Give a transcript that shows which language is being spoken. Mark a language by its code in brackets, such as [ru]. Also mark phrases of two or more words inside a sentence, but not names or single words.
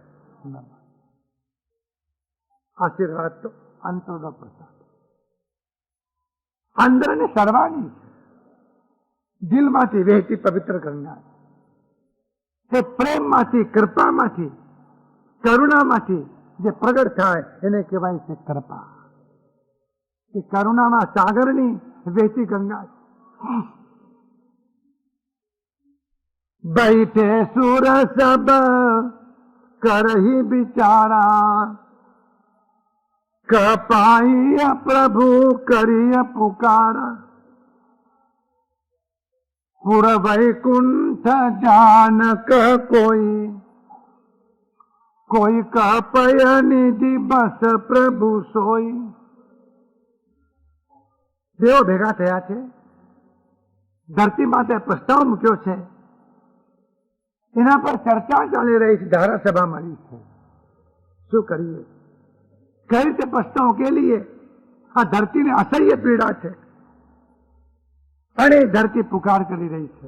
[gu] આશીર્વાદ તો અંતરનો પ્રસાદ, અંદરને સર્વાની છે, દિલમાંથી વહેતી પવિત્ર ગંગા. એ પ્રેમમાંથી, કૃપામાંથી, કરુણામાંથી જે પ્રગટ થાય એને કહેવાય છે કૃપા. એ કરુણાના સાગરની વહેતી ગંગા છે. [awa] बैठे सुर सब करही बिचारा कपाई प्रभु करिय पुकारा पुर वैकुंठ जान कोई कोई कपय निधि बस प्रभु सोई. [gu] દેવો ભેગા થયા છે, ધરતી માતે પ્રસ્તાવ મૂક્યો છે, એના પર ચર્ચા ચાલી રહી છે, ધારાસભા મળી છે. શું કરીએ? કઈ રીતે પ્રશ્ન ઉકેલીએ? આ ધરતીને અસહ્ય પીડા છે અને ધરતી પુકાર કરી રહી છે.